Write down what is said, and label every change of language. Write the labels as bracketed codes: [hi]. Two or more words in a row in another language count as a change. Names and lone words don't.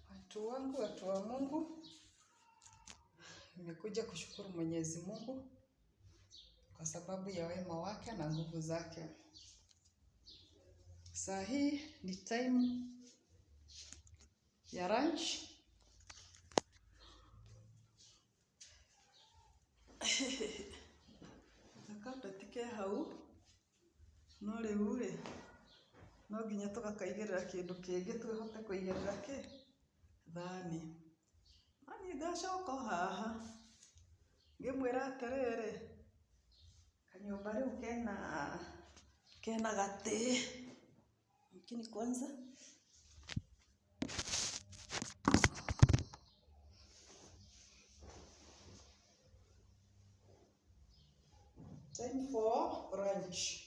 [sw] Watu wangu, watu wa Mungu, nimekuja kushukuru Mwenyezi Mungu kwa sababu ya wema wake na nguvu zake. Saa hii ni time ya lunch. [ki] Nakapetike hau no riu no nginya tugakaigirira kindu kingi twihote kuigirira thani. Ani ngacoka haha ngimwira atiriri kanyumba riu kena gati, [sw] lakini kwanza [en] time for lunch.